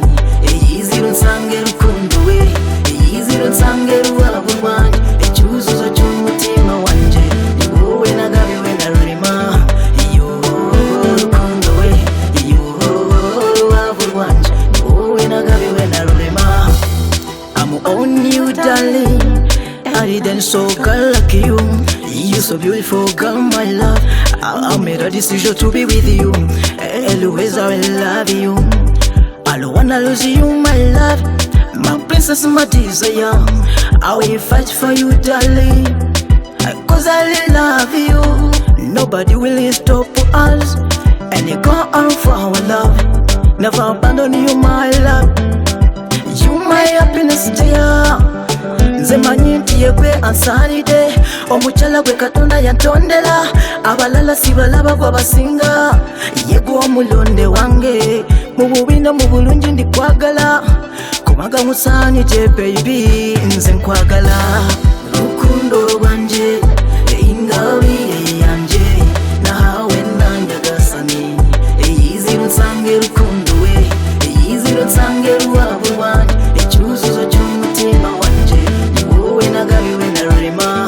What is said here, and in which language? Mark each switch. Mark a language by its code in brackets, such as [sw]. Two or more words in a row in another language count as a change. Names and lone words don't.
[rw] Eyizira unsange rukundo we, eyizira unsange rubavu rwanje, icyuzuzo cy'umutima wanje, ni wowe nagabiwe na rurema. Iyo rukundo we, iyo rubavu rwanje, ni wowe nagabiwe na rurema. [en] I'm on you darling, I didn't so girl like you. You're so beautiful girl, my love. I made a decision to be with you. Always I will love you. I don't wanna lose you, my love. My princess, my desire. I will fight for you, darling, cause I love you. Nobody will stop us, and you go on for our love. Never abandon you, my love. You my happiness, dear. [lg] Nze manyi nti yegwe ansanide, omukyala gwe Katonda yantondera, abalala sibalaba gwe basinga. Yegwe omulonde wange, mu bubi no mu bulungi ndikwagala, kubanga musaanide baby, nze nkwagala. [rw] Rukundo rwanje, ingabire yanje, nawe nanyagasani. Eyizira unsange rukundo we, eyizira unsange rubavu rwanje, icyuzuzo cy'umutima wanje, ni wowe nagabiwe na rurema.